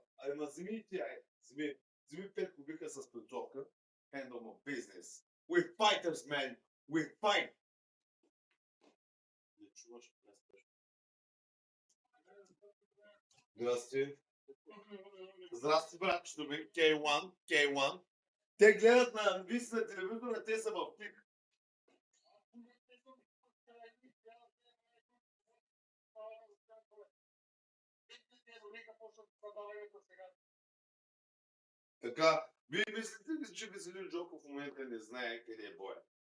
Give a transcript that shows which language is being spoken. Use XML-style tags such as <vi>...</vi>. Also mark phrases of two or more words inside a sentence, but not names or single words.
<bg>Ама вземи и тя е. Вземи 5 кубика с плитовка.</bg> <en>Handle my business. We're fighters, man. We fight.</en> <bg>Не чуваш, здрасти. Здрасти, братчето ми. K1, K1. Те гледат на английски на телевизора, те са в пик. Така, вие мислите ли, че Веселин Джоков в момента не знае къде е Боя?</bg>